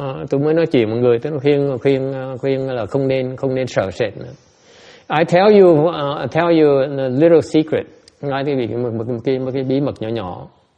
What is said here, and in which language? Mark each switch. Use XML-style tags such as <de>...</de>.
<vi>Tôi mới nói chuyện mọi người, tôi khuyên là không nên sợ sệt nữa.</vi> <en>I tell you a little secret.</en> <vi>Nói một cái bí mật nhỏ nhỏ.</vi>